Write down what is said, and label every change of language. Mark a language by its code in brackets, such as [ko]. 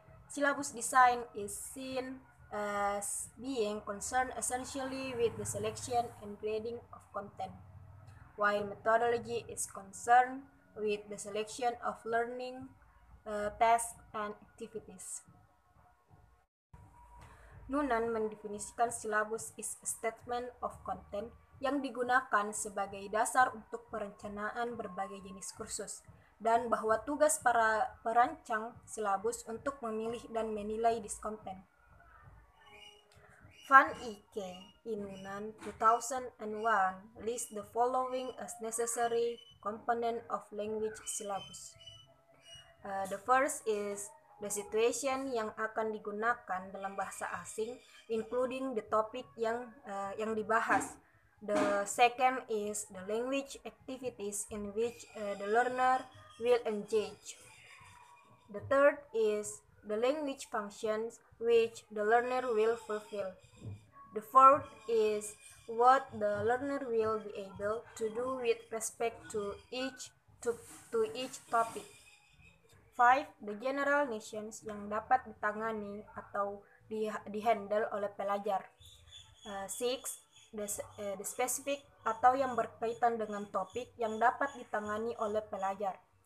[en] Syllabus design is seen as being concerned essentially with the selection and grading of content, while methodology is concerned with the selection of learning tasks and activities. [id] Noonan mendefinisikan [en] syllabus is a statement of content [id] yang digunakan sebagai dasar untuk perencanaan berbagai jenis kursus, dan bahwa tugas para perancang silabus untuk memilih dan menilai diskonten. [en] Van Ike in Noonan 2001 lists the following as necessary component of language syllabus. The first is the situation [id] yang akan digunakan dalam bahasa asing, [en] including the topic [id] yang dibahas. [en] The second is the language activities in which the learner will engage. The third is the language functions which the learner will fulfill. The fourth is what the learner will be able to do with respect to each topic. 5. The general notions [id] yang dapat ditangani atau dihandle oleh pelajar. 6. [en] The specific [id] atau yang berkaitan dengan topik yang dapat ditangani oleh pelajar.